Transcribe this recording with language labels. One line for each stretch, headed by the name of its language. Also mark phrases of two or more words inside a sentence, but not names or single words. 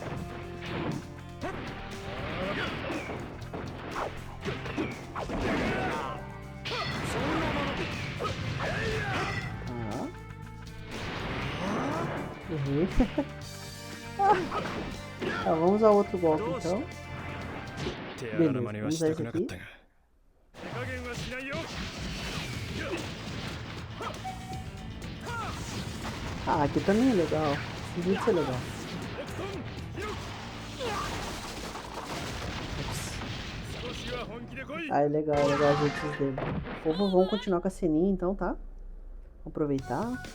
Portuguese: Errei. Tá, vamos usar outro golpe então.
Japanese: 手荒な真似はしたくなかったが
Portuguese: Ah, aqui também é legal. Esse vídeo é legal. Ah, é legal os vídeos dele. Vamos continuar com a ceninha então, tá? Vamos aproveitar.